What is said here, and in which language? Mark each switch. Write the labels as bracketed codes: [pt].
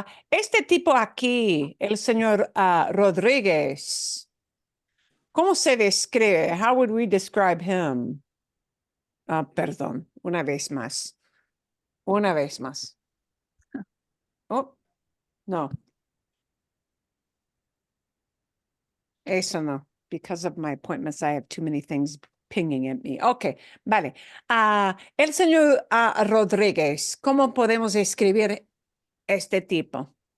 [es] Este tipo aquí, el señor Rodríguez, ¿cómo se describe? [en] How would we describe him? [es] Perdón, una vez más. [en] Oh, no. [es] Eso no. [en] Because of my appointments, I have too many things pinging at me. [es] Ok, vale. El señor Rodríguez, ¿cómo podemos escribir este tipo?